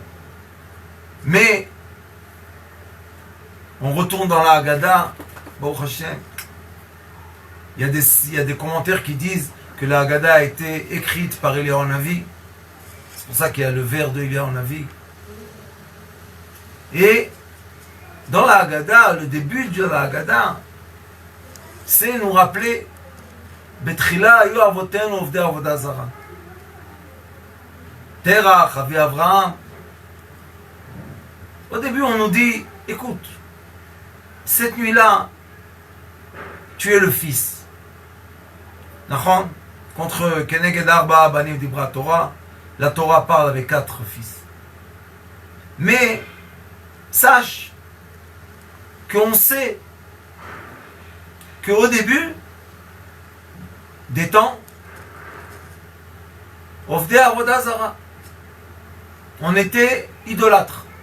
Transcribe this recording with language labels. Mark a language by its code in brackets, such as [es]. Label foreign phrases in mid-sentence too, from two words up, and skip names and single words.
[fr] Mais, on retourne dans la Haggadah, [he] ברוך השם, [fr] il y a des commentaires qui disent que la Haggadah a été écrite par Eliyahu Hanavi. C'est pour ça qu'il y a le vers de Eliyahu Hanavi. Et, dans la Haggadah, le début de la Haggadah, c'est nous rappeler [he] בתחילה היו אבותינו עובדי עבודה זרה. [fr] Terach, Avi Avraham. Au début, on nous dit, écoute, cette nuit-là, tu es le fils. Nachon, contre [he] כנגד ארבעה בנים דיברה תורה, [fr] la Torah parle avec 4 fils. Mais, sache qu'on sait qu'au début des temps, [he] עובדי עבודה זרה, [fr] on était idolâtres.